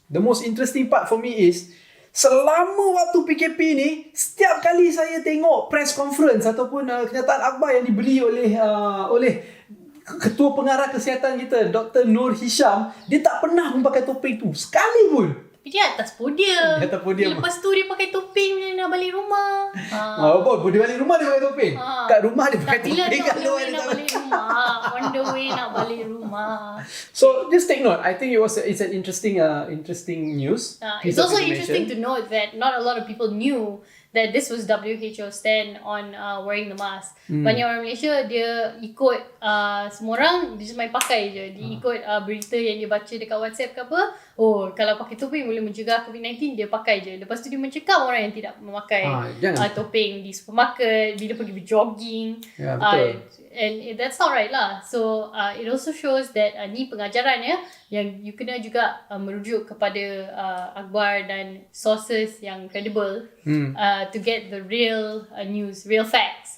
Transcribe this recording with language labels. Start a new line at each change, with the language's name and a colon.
English: The most interesting part for me is
Malay: selama waktu PKP ni, setiap kali saya tengok press conference ataupun kenyataan akhbar yang diberi oleh Ketua Pengarah Kesihatan kita, Dr. Nur Hisham, dia tak pernah memakai topeng tu sekali pun. Tapi dia atas podium. Lepas tu dia pakai topeng bila nak balik rumah. Dia balik rumah dia pakai topeng. Kat rumah dia pakai topeng. Kat luar dia nak balik rumah.
English: On the way
Malay: nak balik rumah.
English: So just take note. I think it's an interesting news. It's also interesting to note that not a lot of people knew that this was WHO stand on wearing the mask.
Malay: Banyak orang Malaysia dia ikut semua orang, dia just main pakai je. Dia ikut berita yang dia baca dekat WhatsApp ke apa. Kalau pakai topeng boleh mencegah COVID-19, dia pakai je. Lepas tu dia mencekam orang yang tidak memakai topeng di supermarket, bila pergi berjogging. Betul.
English: And that's not right lah. So it also shows that
Malay: ni pengajaran yang you kena juga merujuk kepada akhbar dan
English: sources yang credible to get the real news, real facts.